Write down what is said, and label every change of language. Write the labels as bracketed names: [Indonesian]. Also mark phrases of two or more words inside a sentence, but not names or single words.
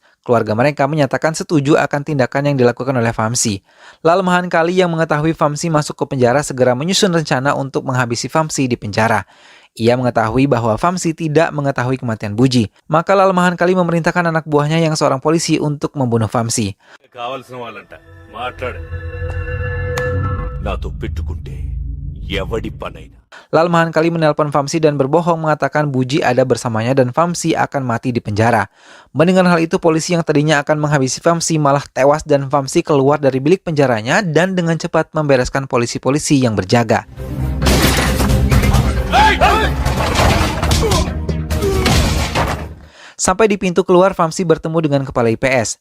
[Indonesian] Keluarga mereka menyatakan setuju akan tindakan yang dilakukan oleh Vamsi. Lal Mahan Kali yang mengetahui Vamsi masuk ke penjara segera menyusun rencana untuk menghabisi Vamsi di penjara. Ia mengetahui bahwa Vamsi tidak mengetahui kematian Buji. Maka Lal Mahan Kali memerintahkan anak buahnya yang seorang polisi untuk membunuh Vamsi. [Telugu] కావాల్సిన వాళ్ళంట మాట్లాడు నాతో పెట్టుకుంటే ఎవడి పనైనా. [Indonesian] Lal Mahan Kali menelpon Vamsi dan berbohong mengatakan Buji ada bersamanya dan Vamsi akan mati di penjara. Mendengar hal itu, polisi yang tadinya akan menghabisi Vamsi malah tewas dan Vamsi keluar dari bilik penjaranya dan dengan cepat membereskan polisi-polisi yang berjaga. Sampai di pintu keluar, Vamsi bertemu dengan kepala IPS.